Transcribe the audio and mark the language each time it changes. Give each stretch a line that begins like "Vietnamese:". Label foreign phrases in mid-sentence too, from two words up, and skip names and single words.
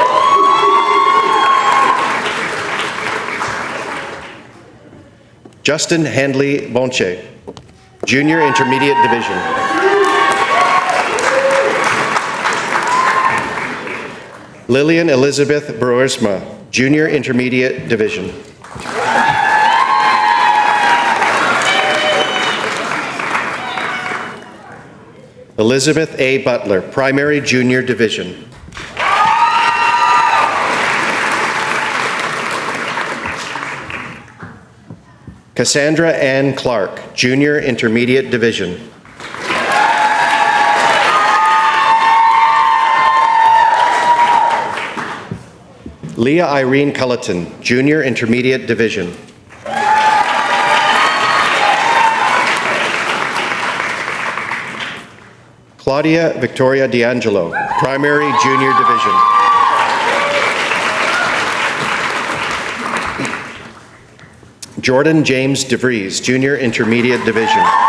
English: Justin Handley Bonche, Junior Intermediate Division. Lillian Elizabeth Broersma, Junior Intermediate Division. Elizabeth A. Butler, Primary Junior Division. Cassandra Ann Clark, Junior Intermediate Division. Leah Irene Culleton, Junior Intermediate Division. Claudia Victoria D'Angelo, Primary Junior Division. Jordan James DeVries, Junior Intermediate Division.